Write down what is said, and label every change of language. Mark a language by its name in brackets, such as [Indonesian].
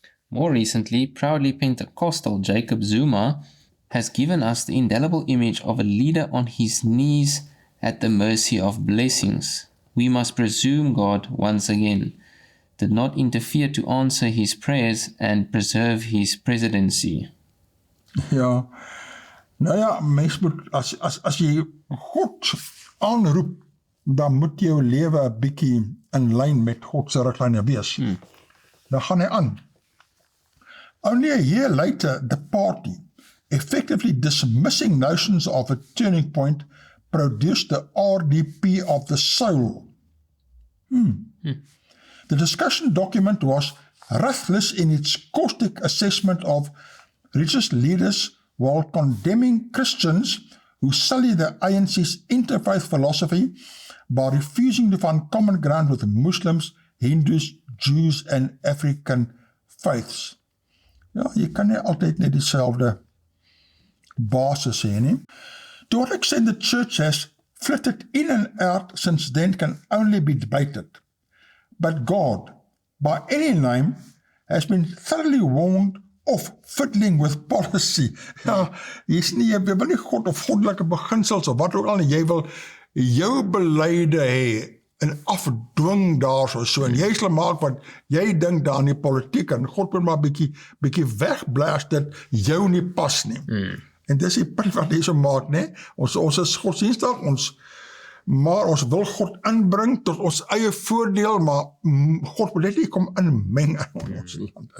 [English] More recently, proudly Pentecostal Jacob Zuma has given us the indelible image of a leader on his knees at the mercy of blessings. We must presume God, once again, did not interfere to answer his prayers and preserve his presidency. [Afrikaans] Ja, nou ja, mens moet, as jy God aanroep, dan moet jou lewe 'n bietjie in lyn met God se riglyne wees. Dan gaan hy aan. [English] Only a year later, the party, effectively dismissing notions of a turning point, produced the RDP of the soul. The discussion document was ruthless in its caustic assessment of religious leaders while condemning Christians who sully the ANC's interfaith philosophy by refusing to find common ground with Muslims, Hindus, Jews and African faiths. [Afrikaans] Ja, jy kan nie altyd net dieselfde basis hê nie. [English] To what extent the church has flitted in and out since then can only be debated. But God, by any name, has been thoroughly warned of fiddling with policy. [Afrikaans] Ja, jy wil nie God of goddelike beginsels of wat ook al, nie. Jy wil jou beleide hê en afdwing daarso so, en jy sal maak wat jy dink daar in die politiek, en God moet maar bietjie wegblaas dit jou nie pas nie. En dis die punt wat hy so maak, né? Ons is godsdienstig, maar ons wil God inbring tot ons eie voordeel, maar God moet net nie kom inmeng in ons land.